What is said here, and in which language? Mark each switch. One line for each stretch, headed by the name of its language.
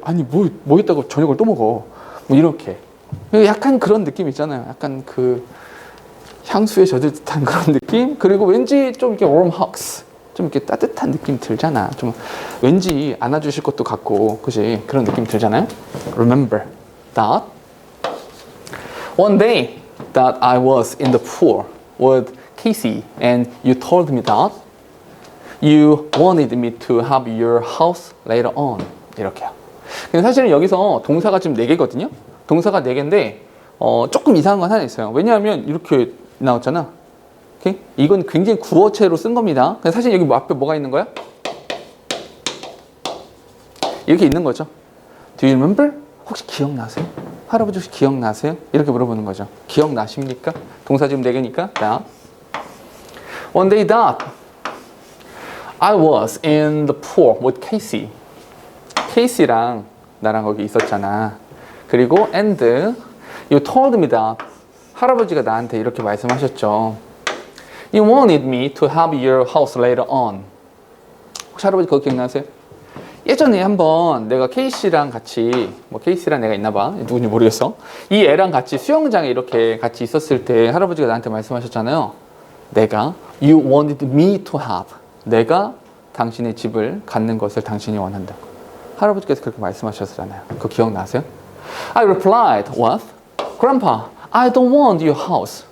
Korean: 아니 뭐 있다고 저녁을 또 먹어. 뭐 이렇게. 약간 그런 느낌 있잖아요. 약간 그 향수에 젖을 듯한 그런 느낌. 그리고 왠지 좀 이렇게
English: warm hugs.
Korean: 좀 이렇게 따뜻한 느낌 들잖아. 좀 왠지 안아주실 것도 같고, 그지? 그런 느낌 들잖아요.
English: Remember that one day that I was in the pool with Casey and you told me that you wanted me to have your house later on.
Korean: 이렇게요. 근데 사실은 여기서 동사가 지금 4개거든요. 동사가 4개인데 조금 이상한 건 하나 있어요. 왜냐하면 이렇게 나왔잖아. 오케이? 이건 굉장히 구어체로 쓴 겁니다. 사실 여기 앞에 뭐가 있는 거야? 이렇게 있는 거죠.
English: Do you remember?
Korean: 혹시 기억나세요? 할아버지 혹시 기억나세요? 이렇게 물어보는 거죠. 기억나십니까? 동사 지금 4개니까. 자.
English: One day that I was in the pool with Casey. Casey랑
Korean: 나랑 거기 있었잖아. 그리고
English: and you told me that
Korean: 할아버지가 나한테 이렇게 말씀하셨죠.
English: You wanted me to have your house later on.
Korean: 혹시 할아버지 그거 기억나세요? 예전에 한번 내가 케이씨랑 같이 뭐 케이씨랑 내가 있나 봐. 누군지 모르겠어. 이 애랑 같이 수영장에 이렇게 같이 있었을 때 할아버지가 나한테 말씀하셨잖아요.
English: 내가 You wanted me to have.
Korean: 내가 당신의 집을 갖는 것을 당신이 원한다고. 할아버지께서 그렇게 말씀하셨잖아요. 그거 기억나세요?
English: I replied, what? Grandpa, I don't want your house.